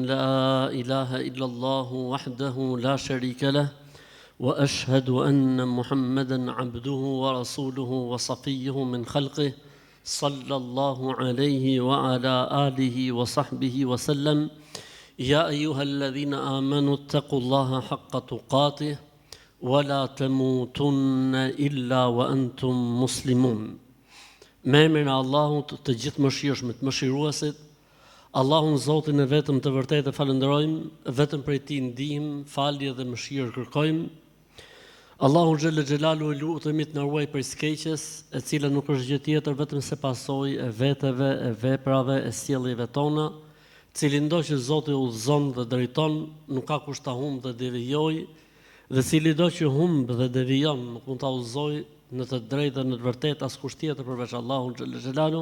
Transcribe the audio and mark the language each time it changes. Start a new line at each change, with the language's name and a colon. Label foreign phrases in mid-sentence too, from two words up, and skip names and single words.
Arabic: لا إله إلا الله وحده لا شريك له وأشهد أن محمدا عبده ورسوله وصفيه من خلقه صلى الله عليه وعلى آله وصحبه وسلم يا أيها الذين آمنوا اتقوا الله حق تقاته ولا تموتن إلا وأنتم مسلمون.
Albanian: Me emrin e Allahut të gjithë mëshirshmit, mëshiruesit, Allahun Zotin e vetëm të vërtetë falenderojmë, vetëm prej Tij ndihmë, falje dhe mëshirë kërkojmë. Allahu
Arabic: جل جلاله
Albanian: lutemi të na ruaj prej skeqjes, e cila nuk është gjë tjetër vetëm se pasojë e veteve, e veprave, e sjelljeve tona, cili ndo që Zoti udhëzon dhe drejton, nuk ka kush ta humbë dhe devijojë, dhe cili do që humbë dhe devijon, nuk mund ta udhëzojë në të drejtë dhe në të vërtetë askush tjetër përveç Allahut
Arabic: جل جلاله.